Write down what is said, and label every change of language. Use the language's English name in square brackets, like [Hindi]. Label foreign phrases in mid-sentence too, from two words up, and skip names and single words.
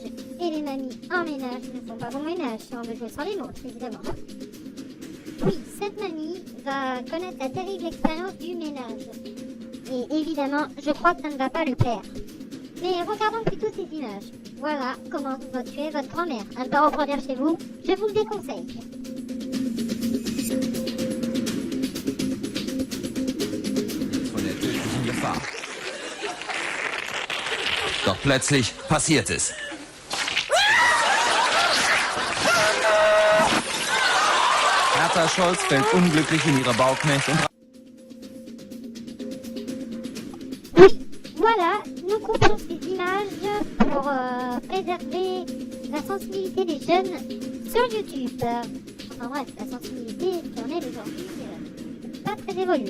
[French] Et les mamies en ménage ne font pas bon ménage si on veut jouer sur les nôtres, évidemment. Oui, cette mamie va connaître la terrible expérience du ménage. Et évidemment, je crois que ça ne va pas lui plaire. Mais regardons plutôt ces images. Voilà comment vous tuer votre grand-mère. À ne pas reproduire chez vous, je vous le déconseille. [German] Von der tödlichen Gefahr. Doch plötzlich passiert es. Hertha Scholz fällt unglücklich in ihre Bauknecht und... [French] Voilà, nous coupons ces images pour préserver la sensibilité des jeunes sur YouTube. Enfin bref, la sensibilité qui en est d'aujourd'hui, pas très évoluée.